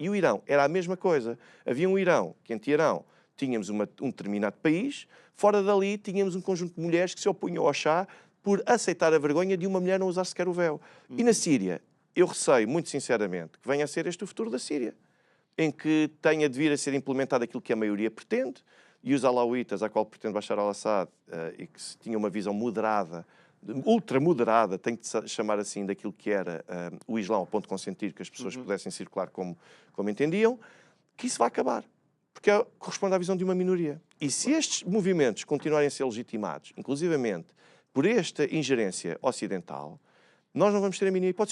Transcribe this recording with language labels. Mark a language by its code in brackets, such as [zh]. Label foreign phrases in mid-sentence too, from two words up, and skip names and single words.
[pt] E o Irão era a mesma coisa. Havia um Irão, que entre Irão tínhamos um determinado país, fora dali tínhamos um conjunto de mulheres que se opunham ao Shah por aceitar a vergonha de uma mulher não usar sequer o véu. E na Síria, eu receio, muito sinceramente, que venha a ser este o futuro da Síria, em que tenha de vir a ser implementado aquilo que a maioria pretende, e os alauítas, a qual pretende Bashar al-Assad, e que tinha uma visão moderada, ultramoderada, tem que chamar assim, daquilo que era o Islão, ao ponto de consentir que as pessoas pudessem circular como entendiam, que isso vai acabar. Porque corresponde à visão de uma minoria. E se estes movimentos continuarem a ser legitimados, inclusivamente por esta ingerência ocidental, nós não vamos ter a mínima hipótese.